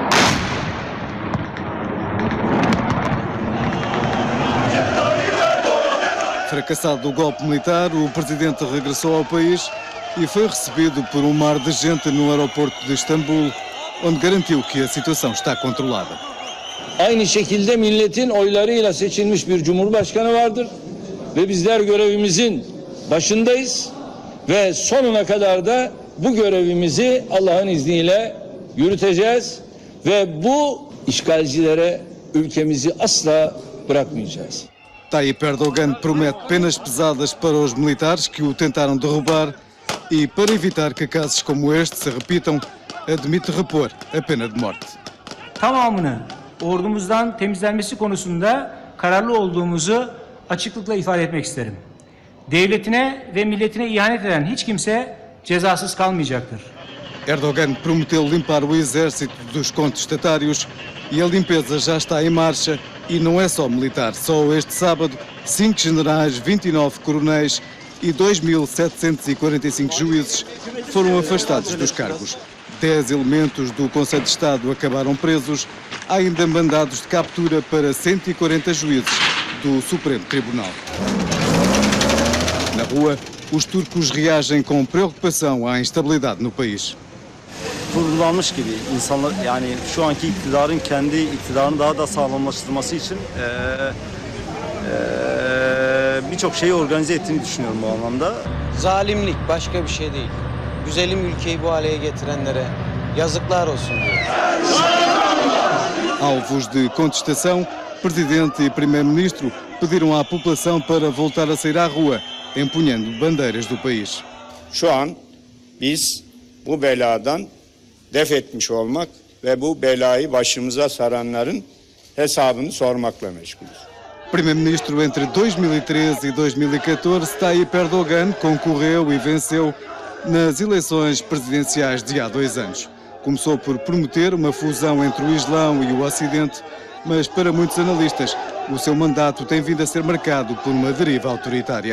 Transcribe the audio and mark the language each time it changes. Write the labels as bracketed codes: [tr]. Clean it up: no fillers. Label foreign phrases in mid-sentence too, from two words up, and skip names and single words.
[pt] Fracassado o golpe militar, o presidente regressou ao país e foi recebido por um mar de gente no aeroporto de Istambul, onde garantiu que a situação está controlada. [tr] Aynı şekilde milletin oylarıyla seçilmiş bir cumhurbaşkanı vardır ve bizler görevimizin başındayız ve sonuna kadar da bu görevimizi Allah'ın izniyle yürüteceğiz ve bu işgalcilere ülkemizi asla bırakmayacağız. [pt] Tayyip Erdogan promete penas pesadas para os militares que o tentaram derrubar e, para evitar que casos como este se repitam, admite repor a pena de morte. [tr] Tamamını ordumuzdan temizlenmesi konusunda kararlı olduğumuzu açıklıkla ifade etmek isterim. Devletine ve milletine ihanet eden hiç kimse cezasız kalmayacaktır. [pt] Erdogan prometeu limpar o exército dos contestatários e a limpeza já está em marcha e não é só militar. Só este sábado, 5 generais, 29 coronéis e 2.745 juízes foram afastados dos cargos. 10 elementos do Conselho de Estado acabaram presos. Há ainda mandados de captura para 140 juízes do Supremo Tribunal. Na rua, os turcos reagem com preocupação à instabilidade no país. [tr] Kurgulanmış gibi insanlar, yani şu anki iktidarın kendi iktidarını daha da sağlamlaştırması için birçok şeyi organize ettiğini düşünüyorum bu anlamda. Zalimlik, başka bir şey değil. Güzelim ülkeyi bu hale getirenlere yazıklar olsun diyor. [pt] Alvos de contestação, Presidente e Primeiro-Ministro pediram à população para voltar a sair à rua, empunhando bandeiras do país. [tr] Şu an biz bu beladan def etmiş olmak ve bu belayı başımıza saranların hesabını sormakla meşgulüz. [pt] Primeiro-Ministro entre 2013 e 2014, Tayyip Erdogan concorreu e venceu nas eleições presidenciais de há 2 anos. Começou por prometer uma fusão entre o Islão e o Ocidente, mas para muitos analistas o seu mandato tem vindo a ser marcado por uma deriva autoritária.